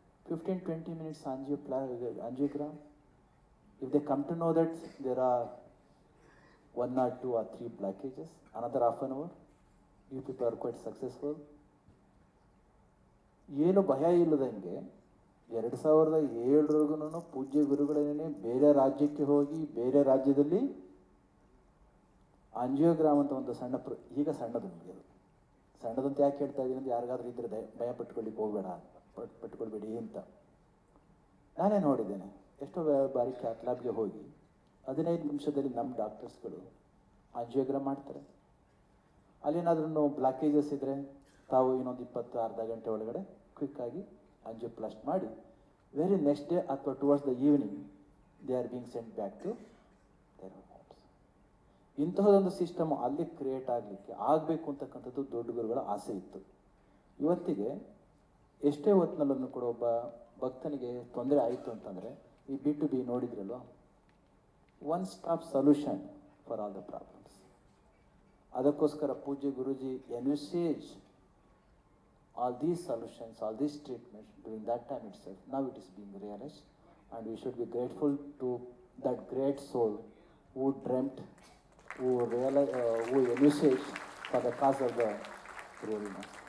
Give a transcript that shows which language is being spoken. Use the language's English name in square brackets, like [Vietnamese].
[English] 15-20 minutes angiogram. If they come to know that there are 1 or 2 or 3 blockages, another half an hour, you people are quite successful. [Kannada] ಏನು ಭಯ ಇಲ್ಲದಂಗೆ 2007 ಪೂಜ್ಯ ಗುರುಗಳೇನೆ ಬೇರೆ ರಾಜ್ಯಕ್ಕೆ ಹೋಗಿ ಬೇರೆ ರಾಜ್ಯದಲ್ಲಿ ಆಂಜಿಯೋಗ್ರಾಮ್ ಅಂತ ಒಂದು ಸಣ್ಣ ಈಗ ಸಣ್ಣದು, ನಿಮಗೆ ಅದು ಸಣ್ಣದಂತ ಯಾಕೆ ಹೇಳ್ತಾ ಇದ್ದೀನಿ ಅಂತ ಯಾರಿಗಾದ್ರೂ ಇದ್ರೆ ಭಯ ಪಟ್ಕೊಳ್ಳಿಕ್ಕೆ ಪಟ್ಕೊಳ್ಬೇಡಿ ಅಂತ. ನಾನೇ ನೋಡಿದ್ದೇನೆ, ಎಷ್ಟೋ ಬಾರಿ ಕ್ಯಾಟ್ಲಾಬ್ಗೆ ಹೋಗಿ 15 ನಿಮಿಷದಲ್ಲಿ ನಮ್ಮ ಡಾಕ್ಟರ್ಸ್ಗಳು ಆಂಜಿಯೋಗ್ರಾಮ್ ಮಾಡ್ತಾರೆ. ಅಲ್ಲೇನಾದ್ರೂ ಬ್ಲಾಕೇಜಸ್ ಇದ್ದರೆ ತಾವು ಇನ್ನೊಂದು 20 ಅರ್ಧ ಗಂಟೆ ಒಳಗಡೆ ಕ್ವಿಕ್ಕಾಗಿ ಆಂಜಿಯೋಪ್ಲಾಸ್ಟ್ ಮಾಡಿ [English] Very next day ಅಥವಾ towards the evening they are being sent back to their homes. [Kannada] ಇಂತಹದೊಂದು system ಅಲ್ಲಿ ಕ್ರಿಯೇಟ್ ಆಗಬೇಕು ಅಂತಕ್ಕಂಥದ್ದು ದೊಡ್ಡ ಗುರುಗಳ ಆಸೆ ಇತ್ತು. ಇವತ್ತಿಗೆ ಎಷ್ಟೇ ಹೊತ್ತಿನಲ್ಲೂ ಕೂಡ ಒಬ್ಬ ಭಕ್ತನಿಗೆ ತೊಂದರೆ ಆಯಿತು ಅಂತಂದರೆ ಈ B2B ನೋಡಿದ್ರಲ್ವ, [English] One stop solution for all the problems. [Kannada] ಅದಕ್ಕೋಸ್ಕರ ಪೂಜ್ಯ ಗುರುಜಿ [English] Envisage all these solutions, all these treatments during that time itself. Now it is being realized, and we should be grateful to that great soul who dreamt, who envisaged for the cause of the Prerana.